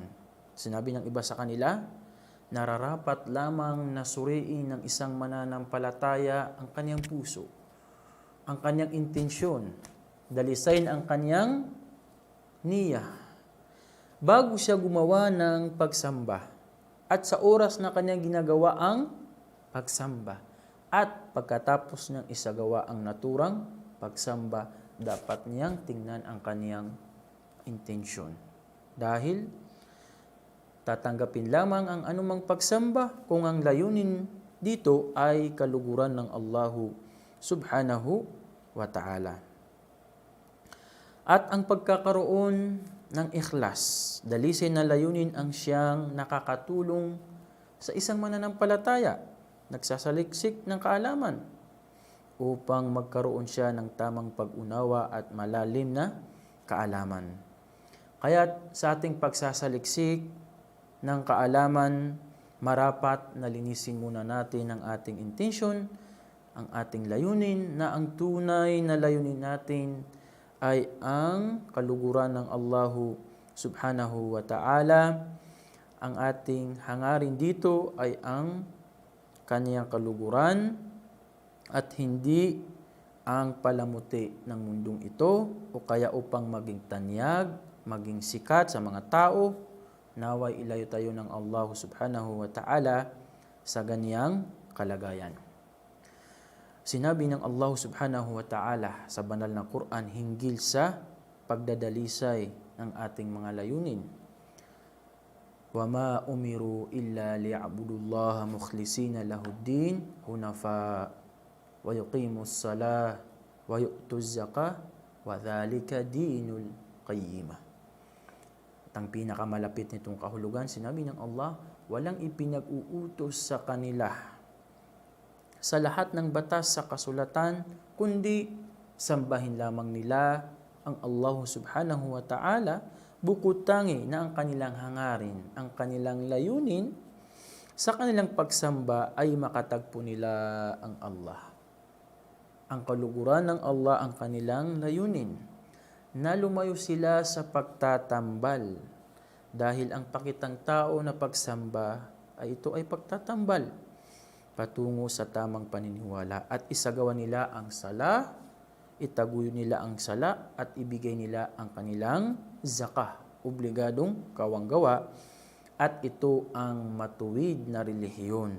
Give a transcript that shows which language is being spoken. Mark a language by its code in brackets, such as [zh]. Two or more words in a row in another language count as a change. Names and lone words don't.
[tl] Sinabi ng iba sa kanila, nararapat lamang na suriin ng isang mananampalataya ang kaniyang puso, ang kaniyang intensyon, dalisayin ang kaniyang niya, bago siya gumawa ng pagsamba, at sa oras na kanyang ginagawa ang pagsamba, at pagkatapos niyang isagawa ang naturang pagsamba, dapat niyang tingnan ang kaniyang intensyon. Dahil tatanggapin lamang ang anumang pagsamba kung ang layunin dito ay kaluguran ng Allahu [ar] سبحانه وتعالى. [tl] At ang pagkakaroon ng ikhlas, dalisay na layunin ang siyang nakakatulong sa isang mananampalataya, nagsasaliksik ng kaalaman, upang magkaroon siya ng tamang pag-unawa at malalim na kaalaman. Kaya sa ating pagsasaliksik ng kaalaman, marapat na linisin muna natin ang ating intention, ang ating layunin, na ang tunay na layunin natin ay ang kaluguran ng Allahu [ar] سبحانه وتعالى. [tl] Ang ating hangarin dito ay ang kaniyang kaluguran at hindi ang palamuti ng mundong ito o kaya upang maging tanyag, maging sikat sa mga tao. Naway ilayo tayo ng Allah [ar] سبحانه وتعالى [tl] sa ganiyang kalagayan. Sinabi ng Allah [ar] سبحانه وتعالى [tl] sa banal na Quran hinggil sa pagdadalisay ng ating mga layunin. [ar] وَمَا أُمِرُوا إِلَّا لِيَعْبُدُوا اللَّهَ مُخْلِصِينَ لَهُ الدِّينَ حُنَفَاءَ وَيُقِيمُوا الصَّلَاةَ وَيُؤْتُوا الزَّكَاةَ وَذَلِكَ دِينُ الْقَيِّمَةِ. [tl] At ang pinakamalapit nitong kahulugan, sinabi ng Allah, walang ipinag-uutos sa kanila sa lahat ng batas sa kasulatan, kundi sambahin lamang nila ang Allah [ar] سبحانه وتعالى, [tl] bukod tangi na ang kanilang hangarin, ang kanilang layunin, sa kanilang pagsamba ay makatagpo nila ang Allah. Ang kaluguran ng Allah ang kanilang layunin, na lumayo sila sa pagtatambal, dahil ang pakitang tao na pagsamba ay ito ay pagtatambal patungo sa tamang paniniwala at isagawa nila ang sala, itaguyo nila ang sala at ibigay nila ang kanilang zakah, obligadong kawanggawa, at ito ang matuwid na relihiyon.